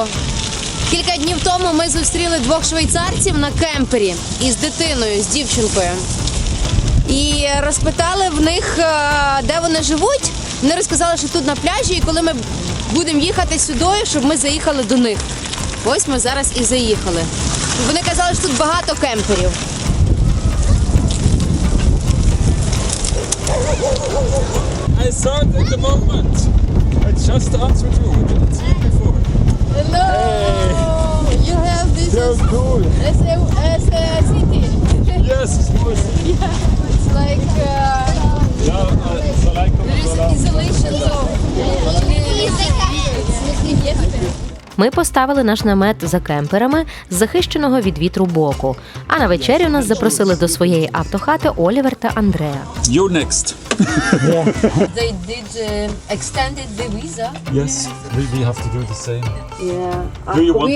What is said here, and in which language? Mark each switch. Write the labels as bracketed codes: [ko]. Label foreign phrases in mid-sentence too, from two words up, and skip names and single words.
[uk] Кілька днів тому ми зустріли двох швейцарців на кемпері із дитиною, з дівчинкою. І розпитали в них, де вони живуть. Вони розказали, що тут на пляжі, і коли ми будемо їхати сюди, щоб ми заїхали до них. Ось ми зараз і заїхали. Вони казали, що тут багато кемперів. [en] I saw it at the moment. I just answered you. I didn't see it before. Hello! Hey. You have this So cool. as a city. Yes, it's nice. Yeah, it's like It's like there is isolation zone. [uk] Ми поставили наш намет за кемперами з захищеного від вітру боку. А на вечерю нас запросили до своєї автохати Олівер та Андреа. [en] You next. They did extended the visa. Yes, we have to do the same. Yeah. Do you want